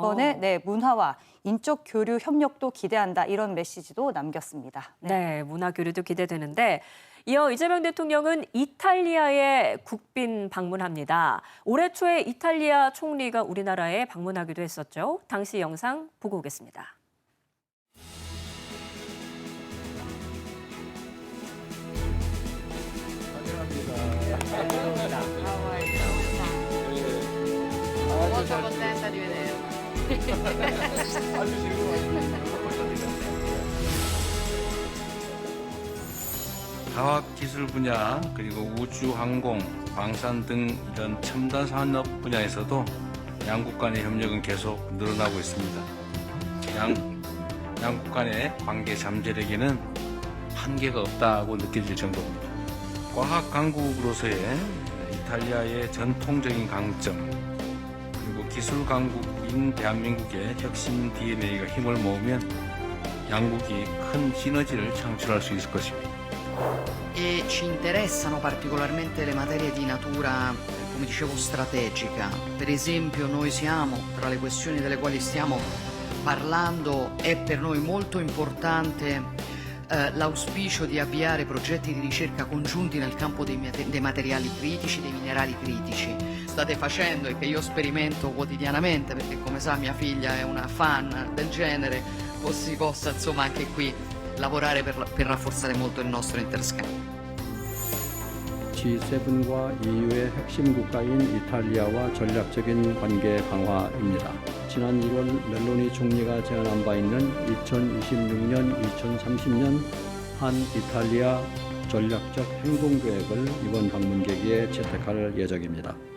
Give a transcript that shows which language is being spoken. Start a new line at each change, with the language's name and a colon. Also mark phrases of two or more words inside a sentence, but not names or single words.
Korean: 이번에 문화와 인적 교류 협력도 기대한다 이런 메시지도 남겼습니다. 네, 문화 교류도 기대되는데 이어 이재명 대통령은 이탈리아에 국빈 방문합니다. 올해 초에 이탈리아 총리가 우리나라에 방문하기도 했었죠. 당시 영상 보고 오겠습니다.
Italian: Molto contenta di vederla.
Korean: 과학기술 분야 그리고 우주, 항공, 방산 등 이런 첨단 산업 분야에서도 양국 간의 협력은 계속 늘어나고 있습니다. 양국 간의 관계 잠재력에는 한계가 없다고 느껴질 정도입니다. 과학 강국으로서의 이탈리아의 전통적인 강점 그리고 기술 강국인 대한민국의 혁신 DNA가 힘을 모으면 양국이 큰 시너지를 창출할 수 있을 것입니다.
Italian: E ci interessano particolarmente le materie di natura, come dicevo, strategica. Per esempio, noi siamo, tra le questioni delle quali stiamo parlando, è per noi molto importante l'auspicio di avviare progetti di ricerca congiunti nel campo dei materiali critici, dei minerali critici. State facendo e che io sperimento quotidianamente, perché come sa mia figlia è una fan del genere, si possa insomma anche qui lavorare per rafforzare molto il nostro interscambio.
Korean: G7과 EU의 핵심 국가인 이탈리아와 전략적인 관계 강화입니다. 지난 1월 멜로니 총리가 제안한 바 있는 2026년, 2030년 한 이탈리아 전략적 행동계획을 이번 방문 계기에 채택할 예정입니다.